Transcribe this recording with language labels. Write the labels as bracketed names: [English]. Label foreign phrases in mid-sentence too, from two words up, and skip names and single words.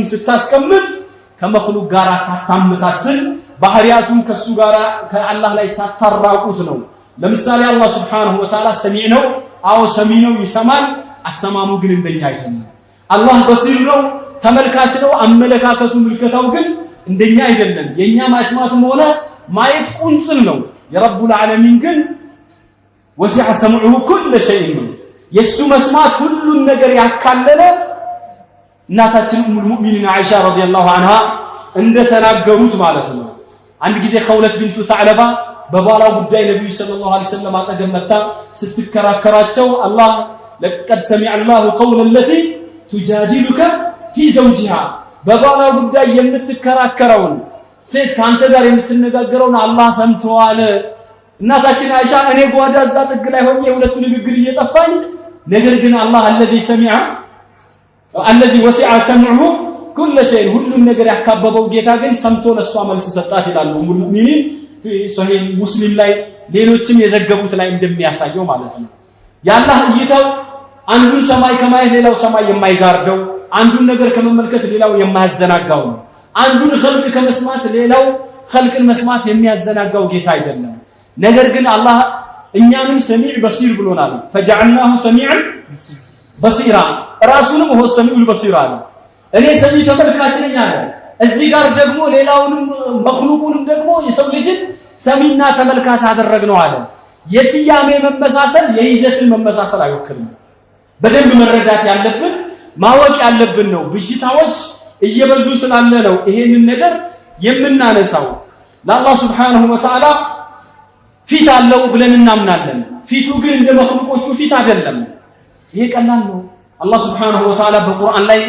[Amharic] ስታስቀምጥ ከመخلوቅ ጋር ሳታመሳስል ባህሪያቱን ከሱ ጋር ከአላህ ላይ ሳታራቁት ነው ለምሳሌ አላህ [Arabic] سبحانه وتعالى [Amharic] ሰሚዕ ነው አው ሰሚዕ ነው ይሰማል አሰማሙ ግን እንደኛ አይደለም አላህ በሲር ነው ተመልካች ነው አመለካከቱ ምልከታው ግን እንደኛ አይደለም የኛ ማስማቱም ሆነ ማየት ቁንጽል ነው የረቡል ዓለሚን ግን [Arabic] وسع سمعه كل شيء [Amharic] የሱ መስማት ሁሉን ነገር ያካለለ እናታችን [Arabic] أم المؤمنين [Amharic] አይሻ [Arabic] رضي الله عنها [Amharic] እንደተናገሩት ማለት ነው አንድ ጊዜ ኸውለት ቢንቱ ሰዕለባ በባላው ጉዳይ ነብዩ [Arabic] صلى الله عليه وسلم [Amharic] አጠገብ መጣ ስትከራከራቸው አላህ [Arabic] لقد سمع الله قول التي تجادلك في زوجها [Amharic] በባላው ጉዳይ የምትከራከረውን ሴት ካንተ ጋር የምትነጋገረውን አላህ ሰምቷል እናታችን አይሻ እኔ ጓዳ እዛ ጥግ ላይ ሆኜ ሁለቱ ንግግር እየጠፋኝ ነገር ግን አላህ [Arabic] الذي سمع الذي وسع سمعه كل شيء [Amharic] ሁሉን ነገር ያካበበው ጌታ ግን ሰምቶ ለሷ መልስ ሰጣት ይላሉ [Arabic] أم المؤمنين في صحيح مسلم [Amharic] ላይ ሌሎችም የዘገቡት ላይ እንደሚያሳየው ማለት ነው ያላህ እይታው አንዱን ሰማይ ከማየት ሌላው ሰማይ የማይጋርደው አንዱን ነገር ከመመልከት ሌላው የማያዘናጋው ነው አንዱን ኸልቅ ከመስማት ሌላው ኸልቅን መስማት የሚያዘናጋው ጌታ አይደለም ነገር ግን አላህ እኛንም [Arabic] سميع بصير [Amharic] ብሎናል [Arabic] فجعلناه سميعا بصيرا [Amharic] ራሱንም [Arabic] هو السميع البصير [Amharic] አለ እኔ ሰሚ ተመልካች ነኝ አለ እዚህ ጋር ደግሞ ሌላውንም መخلوቁንም ደግሞ የሰው ልጅን ሰሚና ተመልካች አደረግነው አለ የስያሜ መመሳሰል የይዘትን መመሳሰል አይወክልም በደንብ መረዳት ያለብን ማወቅ ያለብን ነው ብሽታዎች እየበዙ ስላለ ነው ይሄንን ነገር የምናነሳው ለአላህ [Arabic] سبحانه وتعالى [Amharic] ፊት አለው ብለን እናምናለን ፊቱ ግን እንደ መخلوቆቹ ፊት አይደለም ይሄ ቀላል ነው አላህ [Arabic] سبحانه وتعالى [Amharic] በቁርአን ላይ